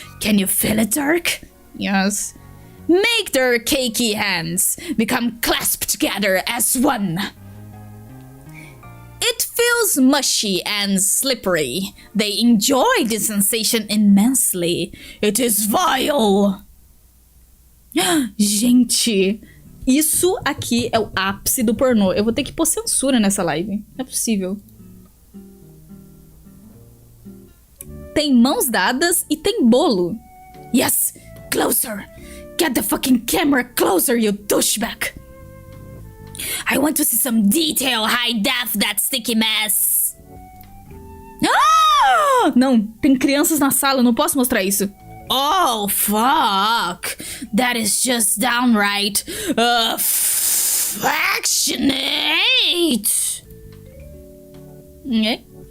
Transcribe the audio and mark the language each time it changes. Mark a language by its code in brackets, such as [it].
[en] Can you feel it, Dirk? Yes. Make their cakey hands become clasped together as one. It feels mushy and slippery. They enjoy the sensation immensely. It is vile. [pt] Gente, isso aqui é o ápice do pornô. Eu vou ter que pôr censura nessa live. Não é possível. Tem mãos dadas e tem bolo. [en] Yes, closer. Get the fucking camera closer, you douchebag. I want to see some detail, high def, that sticky mess. Ah! [pt] Não, tem crianças na sala, eu não posso mostrar isso. [en] Oh, fuck. That is just downright affectionate. Okay.